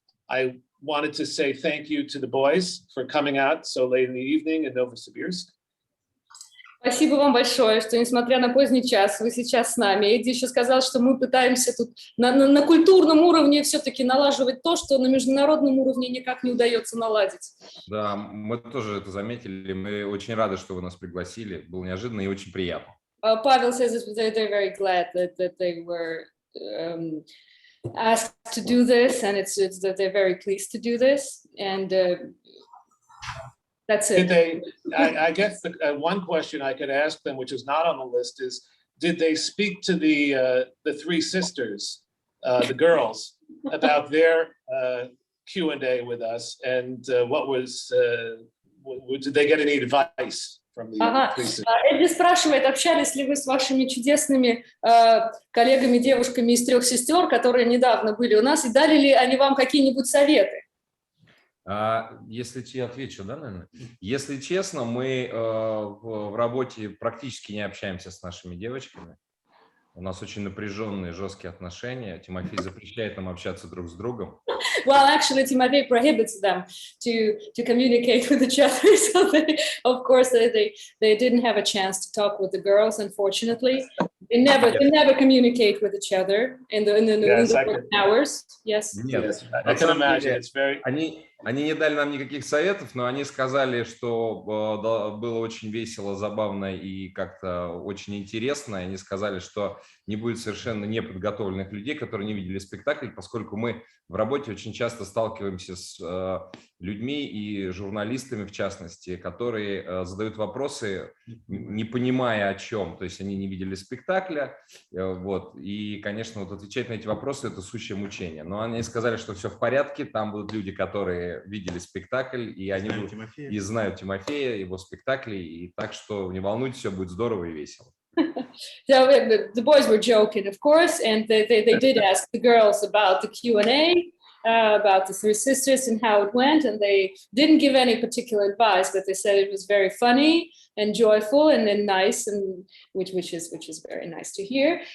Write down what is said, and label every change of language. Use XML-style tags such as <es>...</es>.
<en>I wanted to say thank you to the boys for coming out so late in the evening in Novosibirsk.</en> <ru>Спасибо вам большое, что, несмотря на поздний час, вы сейчас с нами. Эдди еще сказал, что мы пытаемся тут на культурном уровне все-таки налаживать то, что на международном уровне никак не удается наладить. Да, мы тоже это заметили. Мы очень рады, что вы нас пригласили. Было неожиданно и очень приятно.</ru> <en>Pavel says that they're very glad that they were asked to do this, and it's that they're very pleased to do this, and that's it. Did they? I guess one question I could ask them, which is not on the list, is: did they speak to the three sisters, the girls, about their Q&A with us, and what was? Did they get any advice from the three sisters?</en> <ru>Эдди спрашивает, общались ли вы с вашими чудесными коллегами, девушками из трех сестер, которые недавно были у нас, и дали ли они вам какие-нибудь советы? Если я отвечу, да, наверное? Если честно, мы в работе практически не общаемся с нашими девочками. У нас очень напряженные, жесткие отношения. Тимофей запрещает нам общаться друг с другом.</ru> <en>Well, actually, Timofey prohibits them to communicate with each other. So they, of course, they didn't have a chance to talk with the girls. Unfortunately, they never communicate with each other in the hours. Yes.</en> <ru>Нет,</ru> <en>I can imagine. It's very.</en> <ru>Они не дали нам никаких советов, но они сказали, что было очень весело, забавно и как-то очень интересно. Они сказали, что не будет совершенно неподготовленных людей, которые не видели спектакль, поскольку мы в работе очень часто сталкиваемся с людьми и журналистами, в частности, которые задают вопросы, не понимая о чем. То есть они не видели спектакля. Вот. И, конечно, вот отвечать на эти вопросы – это сущее мучение. Но они сказали, что все в порядке, там будут люди, которые видели спектакль, и они и знают Тимофея, его спектакли, и так что не волнуйтесь, все будет здорово и весело.</ru> <en>So the boys were joking, of course, and they did ask the girls about the Q&A, about the three sisters and how it went, and they didn't give any particular advice, but they said it was very funny and joyful and then nice, and which is very nice to hear.</en>